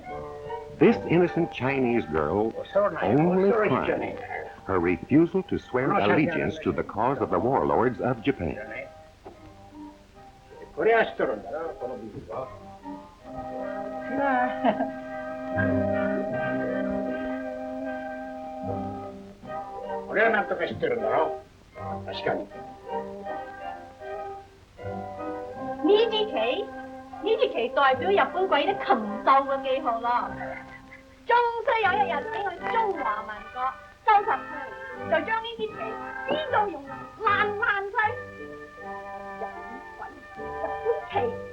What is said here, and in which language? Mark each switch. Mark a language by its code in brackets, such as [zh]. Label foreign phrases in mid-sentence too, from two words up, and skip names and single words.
[en] This innocent Chinese girl's only crime, her refusal to swear allegiance to the cause of the warlords of Japan. [ja] これは知っとるんだな、このビールは。これはなんとか知ってるんだろう。確かに。 [yue] 呢支旗，呢支旗代表日本鬼的禽獸嘅記號咯。終須有一日俾我哋中華民國收拾佢，就將呢支旗撕到溶爛碎。日本鬼，日本旗。